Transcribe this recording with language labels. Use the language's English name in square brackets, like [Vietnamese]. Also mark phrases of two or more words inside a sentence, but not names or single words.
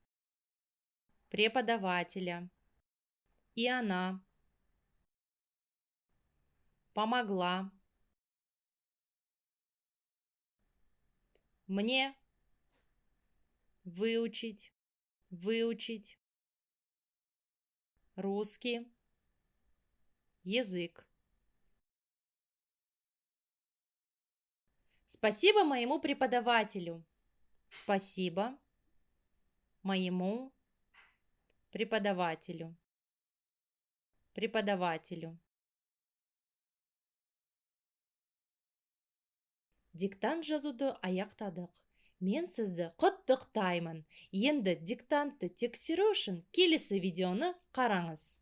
[Russian] и она помогла мне выучить русский язык. Спасибо моему преподавателю. Спасибо моему преподавателю. [Kazakh] Диктант жазуды аяқтадық. Мен сізді құттықтаймын. Енді диктантты тексеру үшін келесі видеоны қараңыз.